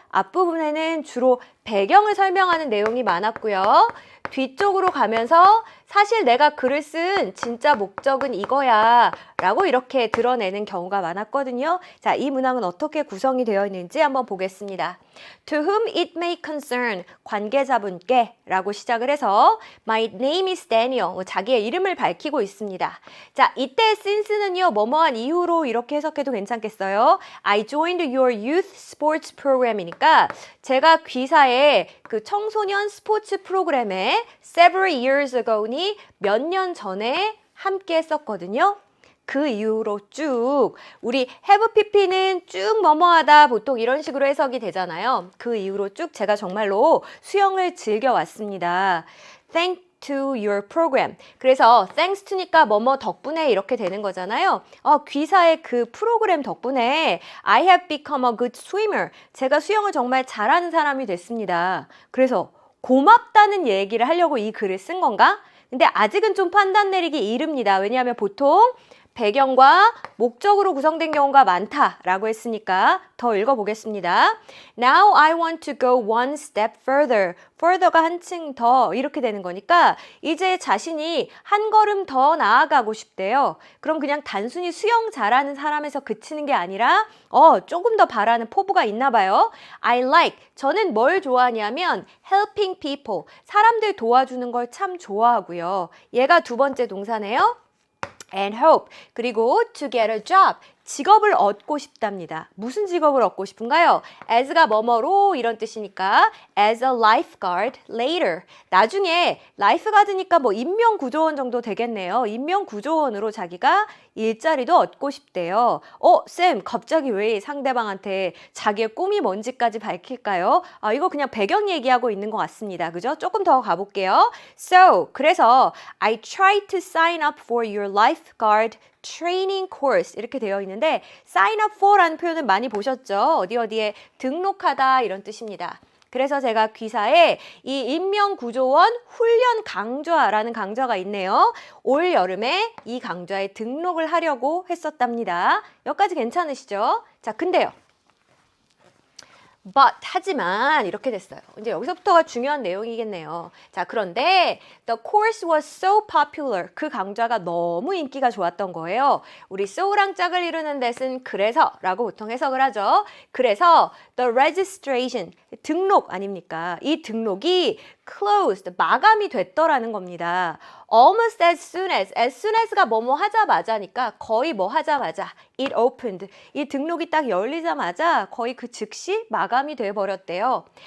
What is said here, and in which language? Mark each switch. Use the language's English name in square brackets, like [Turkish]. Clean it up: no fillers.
[Korean] 앞부분에는 주로 배경을 설명하는 내용이 많았고요. 뒤쪽으로 가면서 사실 내가 글을 쓴 진짜 목적은 이거야 라고 이렇게 드러내는 경우가 많았거든요. 자, 이 문항은 어떻게 구성이 되어 있는지 한번 보겠습니다. [English] To whom it may concern, [Korean] 관계자분께 라고 시작을 해서 [English] My name is Daniel, [Korean] 자기의 이름을 밝히고 있습니다. 자, 이때 since는요, 뭐뭐한 이후로 이렇게 해석해도 괜찮겠어요? [English] I joined your youth sports program [Korean] 이니까 제가 귀사의 그 청소년 스포츠 프로그램에 [English] several years ago [Korean] 니 몇 년 전에 함께 했었거든요. 그 이후로 쭉 우리 have pp는 쭉 뭐뭐하다 보통 이런 식으로 해석이 되잖아요. 그 이후로 쭉 제가 정말로 수영을 즐겨왔습니다. [English] Thank to your program. [Korean] 그래서 thanks to니까 뭐뭐 덕분에 이렇게 되는 거잖아요. 귀사의 그 프로그램 덕분에 [English] I have become a good swimmer. [Korean] 제가 수영을 정말 잘하는 사람이 됐습니다. 그래서 고맙다는 얘기를 하려고 이 글을 쓴 건가? 근데 아직은 좀 판단 내리기 이릅니다. 왜냐하면 보통 배경과 목적으로 구성된 경우가 많다라고 했으니까 더 읽어보겠습니다. [English] Now I want to go one step further. [Korean] further가 한층 더 이렇게 되는 거니까 이제 자신이 한 걸음 더 나아가고 싶대요. 그럼 그냥 단순히 수영 잘하는 사람에서 그치는 게 아니라 조금 더 바라는 포부가 있나 봐요. [English] I like, [Korean] 저는 뭘 좋아하냐면 [English] helping people, [Korean] 사람들 도와주는 걸 참 좋아하고요. 얘가 두 번째 동사네요. [English] And hope, [Korean] 그리고 [English] to get a job, [Korean] 직업을 얻고 싶답니다. 무슨 직업을 얻고 싶은가요? as가 뭐뭐로 이런 뜻이니까 [English] as a lifeguard later. [Korean] 나중에 lifeguard니까 뭐 인명구조원 정도 되겠네요. 인명구조원으로 자기가 일자리도 얻고 싶대요. 쌤, 갑자기 왜 상대방한테 자기의 꿈이 뭔지까지 밝힐까요? 이거 그냥 배경 얘기하고 있는 것 같습니다. 그죠? 조금 더 가볼게요. So, 그래서 [English] I tried to sign up for your lifeguard training course [Korean] 이렇게 되어 있는데 sign up for라는 표현은 많이 보셨죠? 어디에 등록하다 이런 뜻입니다. 그래서 제가 귀사에 이 인명구조원 훈련 강좌라는 강좌가 있네요. 올 여름에 이 강좌에 등록을 하려고 했었답니다. 여기까지 괜찮으시죠? 자, 근데요. But 하지만 이렇게 됐어요. 이제 여기서부터가 중요한 내용이겠네요. 자, 그런데 [English] the course was so popular. [Korean] 그 강좌가 너무 인기가 좋았던 거예요. 우리 so랑 짝을 이루는 데는 그래서라고 보통 해석을 하죠. 그래서 the registration 등록 아닙니까? 이 등록이 closed 마감이 됐더라는 겁니다. [English] Almost as soon as [Korean] 가 뭐뭐 하자마자니까 거의 뭐 하자마자 [English] it opened [Korean] 이 등록이 딱 열리자마자 거의 그 즉시 마감이 돼 버렸대요.